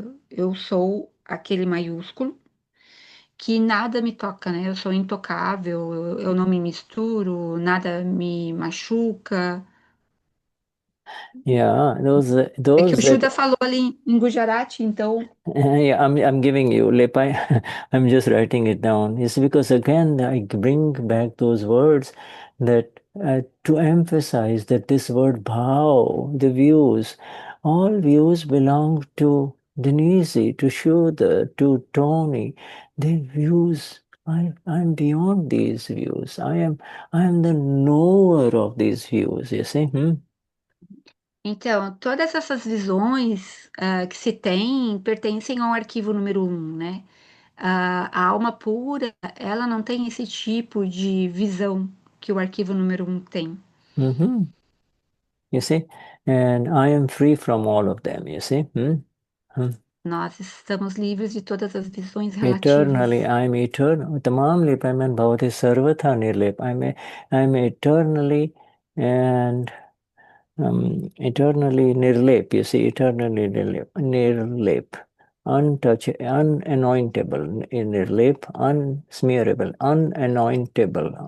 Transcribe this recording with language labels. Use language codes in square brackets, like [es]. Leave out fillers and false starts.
[pt] Eu sou aquele maiúsculo que nada me toca, né? Eu sou intocável, eu não me misturo, nada me machuca. Yeah, É que o [en] those [pt] Judas [en] that [pt] falou ali em Gujarati, então. [en] Yeah, I'm giving you Lepai. I'm just writing it down. It's because again I bring back those words that to emphasize that this word bhav, the views, all views belong to Denise, to Shuddha, to Tony. The views. I'm beyond these views. I am the knower of these views. You see? [pt] Então, todas essas visões que se tem pertencem ao arquivo número um, né? A alma pura, ela não tem esse tipo de visão que o arquivo número um tem. [en] Mm-hmm. You see? And I am free from all of them. You see? Hmm. [pt] Nós estamos livres de todas as visões [en] Eternally, [pt] relativas. [en] I'm eternal. [gu] Tamam lepaman bhavati sarvatha nirlep. [en] I'm eternally and eternally nirlep. You see, eternally nirlep. Untouchable, unanointable, nirlep, unsmearable, unanointable.